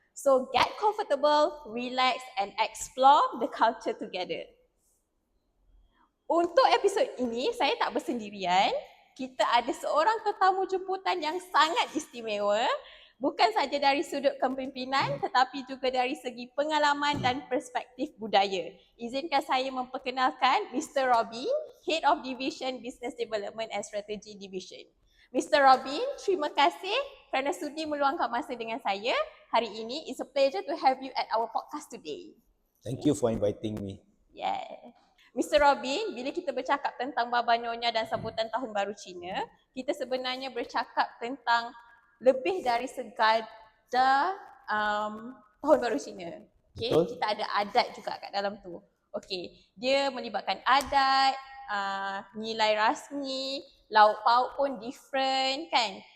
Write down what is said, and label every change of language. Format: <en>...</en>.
<en>So get comfortable, relax and explore the culture together.</en> <ms>Untuk episod ini, saya tak bersendirian. Kita ada seorang tetamu jemputan yang sangat istimewa. Bukan saja dari sudut kepimpinan tetapi juga dari segi pengalaman dan perspektif budaya. Izinkan saya memperkenalkan Mr. Robin, Head of Division Business Development and Strategy Division. Mr. Robin, terima kasih kerana sudi meluangkan masa dengan saya hari ini.</ms> <en>It's a pleasure to have you at our podcast today. Thank you for inviting me. Yeah. Mr.</en> <ms>Robin, bila kita bercakap tentang Baba Nyonya dan sambutan Tahun Baru Cina, kita sebenarnya bercakap tentang lebih dari sekadar Tahun Baru Cina. Okay? Kita ada adat juga kat dalam tu. Okay. Dia melibatkan adat, nilai rasmi, lauk pauk pun different kan.</ms>